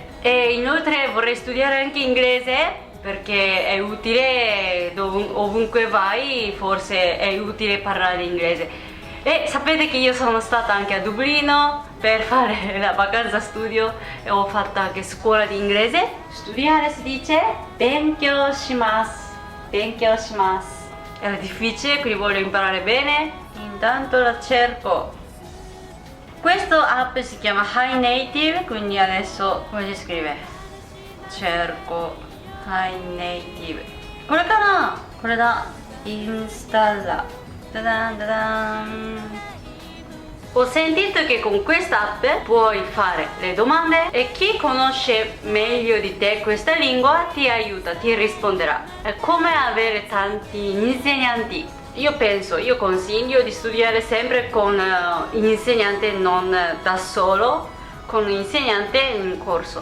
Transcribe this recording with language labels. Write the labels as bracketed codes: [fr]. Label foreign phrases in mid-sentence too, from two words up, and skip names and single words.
[it] E inoltre vorrei studiare anche inglese perché è utile ovunque vai, forse è utile parlare inglese. E sapete che io sono stata anche a Dublino per fare la vacanza studio e ho fatto anche scuola di inglese. Studiare si dice [ja] 勉強します. [it] Era difficile, quindi voglio imparare bene. Intanto la cerco. Questa app si chiama Hi Native, quindi adesso come si scrive? Cerco Hi Native. [ja] これかな? これだ。インスタラ。 [it] ダダンダダン。Ho sentito che con questa app puoi fare le domande e chi conosce meglio di te questa lingua ti aiuta, ti risponderà. È come avere tanti insegnanti. Io consiglio di studiare sempre con l'insegnante, non da solo, con un insegnante in corso.